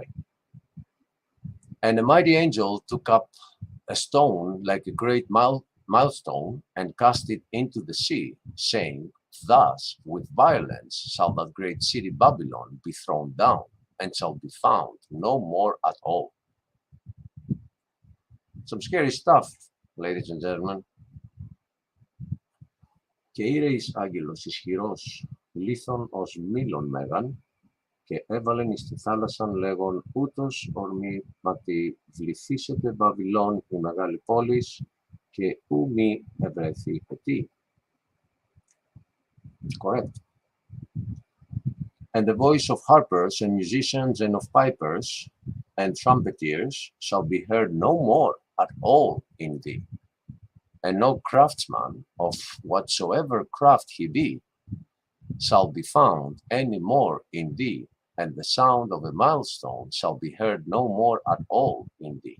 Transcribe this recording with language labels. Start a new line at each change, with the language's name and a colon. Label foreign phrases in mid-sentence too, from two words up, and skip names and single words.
English: And a mighty angel took up a stone like a great milestone and cast it into the sea, saying, thus with violence shall that great city Babylon be thrown down, and shall be found no more at all. Some scary stuff, ladies and gentlemen.
Greek: Και ήρε εις άγγελος ισχυρός, λίθον ως μήλον μέγαν, και έβαλεν εις τη θάλασσαν λέγον ούτως ορμήματι βληθήσετε Βαβυλών η μεγάλη πόλης, και ου μη ευρεθεί ετή.
English: Correct. And the voice of harpers and musicians and of pipers and trumpeters shall be heard no more at all in thee. And no craftsman of whatsoever craft he be shall be found any more in thee, and the sound of a milestone shall be heard no more at all in thee.